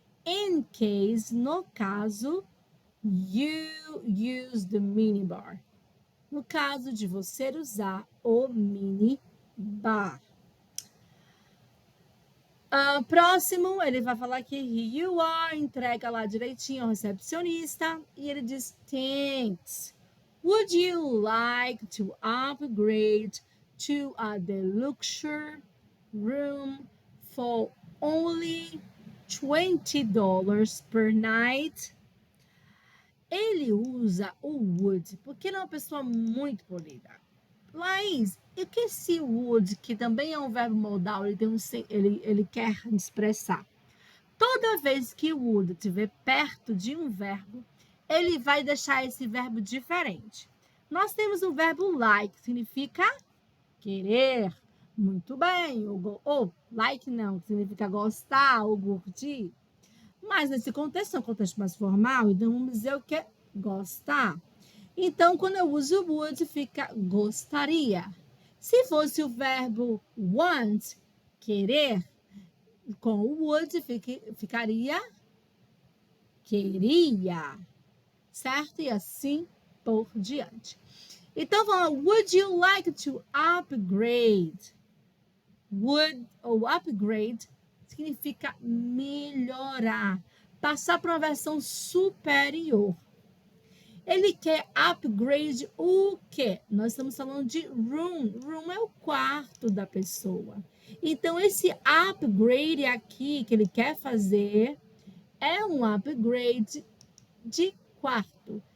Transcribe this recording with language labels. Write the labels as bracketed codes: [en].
[en] In case, [pt] no caso, [en] you use the minibar. [pt] No caso de você usar o minibar. Próximo, ele vai falar que [en] here you are, [pt] entrega lá direitinho ao recepcionista. E ele diz, thanks. [en] Would you like to upgrade to a deluxe room for only $20 per night? [pt] Ele usa o would porque ele é uma pessoa muito polida. Laís, e que esse would, que também é um verbo modal, ele quer expressar? Toda vez que o would estiver perto de um verbo, ele vai deixar esse verbo diferente. Nós temos o verbo like, que significa querer. Muito bem. Ou like não, que significa gostar ou curtir. Mas nesse contexto, é um contexto mais formal, então vamos dizer o que é gostar. Então, quando eu uso o would, fica gostaria. Se fosse o verbo want, querer, com o would ficaria queria, certo? E assim por diante. Então, vamos, [en] would you like to upgrade? [pt] Would ou upgrade significa melhorar, passar para uma versão superior. Ele quer upgrade o quê? Nós estamos falando de room. Room é o quarto da pessoa. Então, esse upgrade aqui que ele quer fazer é um upgrade de quarto.